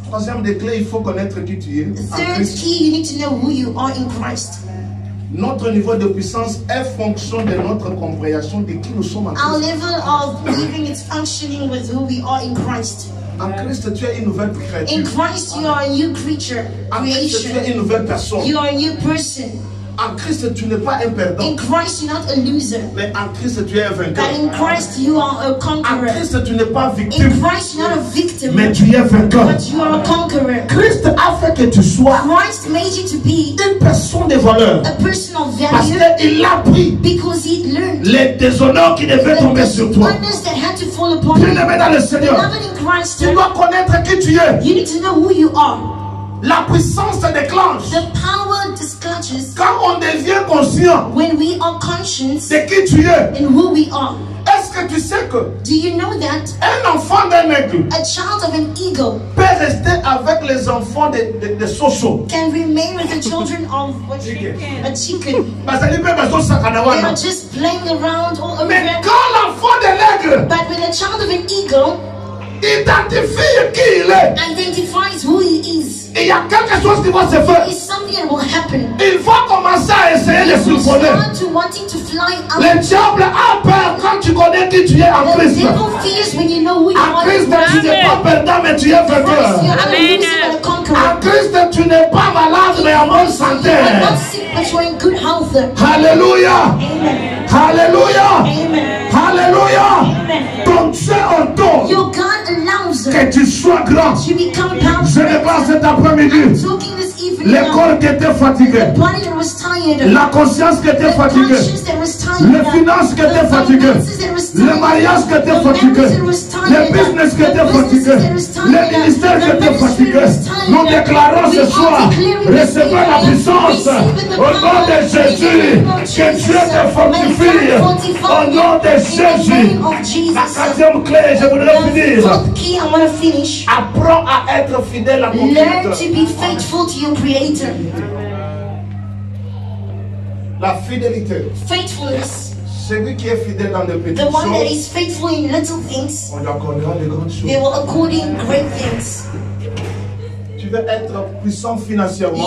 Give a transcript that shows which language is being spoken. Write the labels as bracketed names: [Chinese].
[French] Troisième des clés, il faut connaître qui tu es en [English] Third [French] Christ. [English] key, you need to know who you are in Christ. [French] Notre niveau de puissance est fonction de notre compréhension de qui nous sommes en [English] Our [French] Christ. [English] level of believing is functioning with who we are in Christ. [French] En Christ, tu es une nouvelle [English] In [French] créature. [English] Christ, you are a new creature, [French] En Christ, tu es [English] creation. [French] une nouvelle personne. [English] You are a new person. [French] En Christ, tu n'es pas un perdant. [English] In Christ, you're not a loser. [French] Mais en Christ, tu es un vainqueur. [English] But in Christ, you are a [French] En [English] conqueror. [French] Christ, tu n'es pas [English] In [French] victime. [English] Christ, you're not a victim, [French] Mais tu es vainqueur. [English] but you are a conqueror. [French] Christ a fait que tu sois [English] Christ made you to be [French] une personne de valeur. [English] a person of [French] Parce [English] value [French] qu'il a pris [English] because he learned [French] les déshonneurs qui devaient tomber sur toi. [English] honors that had to fall upon [French] Tu [English] you. [French] le mets dans le Seigneur. [English] Beloved in Christ, [French] Tu dois connaître qui tu es. [English] you need to know who you are. [French] La puissance se déclenche [English] The power discloses [French] quand on devient conscient [English] when we are conscious [French] de qui tu es. [English] in who we are. [French] Est-ce que tu sais que [English] Do you know that [French] un enfant d'un aigle [English] a child of an eagle [French] peut rester avec les enfants de Soso? [English] can remain with the children of a chicken? [French] Parce que peut besoin de [English] They [Lingala] sakanawana. [English] are just playing around all over [French] Mais [English] them. [French] quand l'enfant de l'aigle [English] But when the child of an eagle [French] identifie qui il est, [English] identifies who he is, [French] il y a quelque chose qui va se [English] there [French] faire. [English] is something that will happen. [French] Il va commencer à essayer de [English] You will [French] survoler. [English] start to wanting to fly out. [French] Le diable a peur quand tu connais qui tu es en [English] The [French] Christ. [English] devil fears when you know who you [French] En [English] are in [French] Christ, tu n'es [English] Christ. [French] pas perdant, mais tu es [English] Christ, you [French] vainqueur. [English] are not a loser but a conqueror. [French] En Christ, tu n'es pas malade, mais en bonne santé. [English] You are not sick but you are in good health. [French] Alléluia. [English] Amen. [French] Alléluia. [English] Amen. [French] Alléluia. [English] Amen. [French] Ton Dieu ordonne [English] Your God allows [French] que tu sois grand. [English] to become [French] Je ne [English] powerful. [French] pas cet après-midi. [English] Talking this evening, [French] Le corps qui était fatigué. [English] the body that was tired, [French] La conscience qui était [English] the [French] fatiguée. [English] conscience that was tired, [French] Les finances qui étaient [English] the [French] fatiguées. [English] finances that was [French] Le [English] tired, [French] mariage qui était [English] the [French] fatigué. [English] marriage that was tired, [French] Le business qui [English] the [French] était [English] business [French] fatigué. [English] that was tired, [French] Le ministère qui [English] the [French] était [English] ministry [French] fatigué. [English] that was tired. [French] Nous déclarons [English] We [French] ce [English] are [French] soir, [English] declaring this [French] recevez la [English] evening, [French] puissance [English] receiving the [French] au nom [English] power [French] de [English] in the [French] Jésus. [English] name of [French] Que [English] Jesus. [French] Dieu te fortifie [English] May God [French] au [English] fortify [French] nom [English] you [French] de [English] in the [French] Jésus. [English] name of [French] La [English] Jesus. [French] quatrième clé, je voudrais [English] The [French] finir. [English] fourth key, I want to finish. [French] Apprends à être fidèle à ton [English] Learn to [French] Créateur. [English] be faithful to your Creator. [French] La fidélité. [English] Faithfulness. [French] Celui qui est fidèle dans les petites [English] The one that [French] choses, [English] is faithful in little things, [French] on lui accordera les grandes choses. [English] they will accord in great things. [French] Tu veux être puissant financièrement,